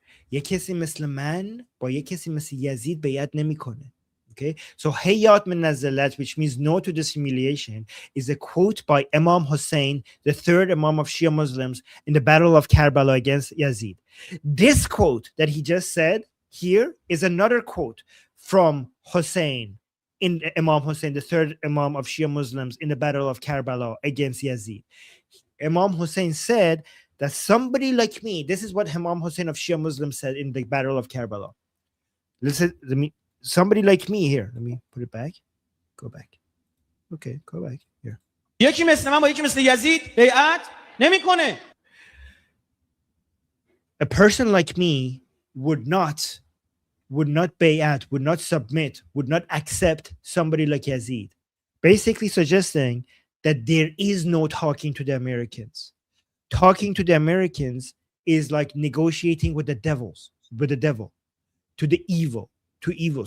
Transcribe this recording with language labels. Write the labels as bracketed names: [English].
[Persian] یه کسی مثل من با یه کسی مثل یزید بیعت نمیکنه. [English] Okay, so Hayat min Nazalat, which means no to this humiliation, is a quote by Imam Hussein, the third Imam of Shia Muslims, in the Battle of Karbala against Yazid. This quote that he just said here is another quote from Hussein, Imam Hussein, the third Imam of Shia Muslims, in the Battle of Karbala against Yazid. Imam Hussein said that somebody like me, this is what Imam Hussein of Shia Muslims said in the Battle of Karbala. Listen, somebody like me here. Let me put it back. Go back. Okay, go back here. [Persian] یکی مثل من با یکی مثل یزید بیعت نمیکنه. [English] A person like me would not would not bayat, would not submit, would not accept somebody like Yazid. Basically suggesting that there is no talking to the Americans. Talking to the Americans is like negotiating with the devil, to the evil, to evil.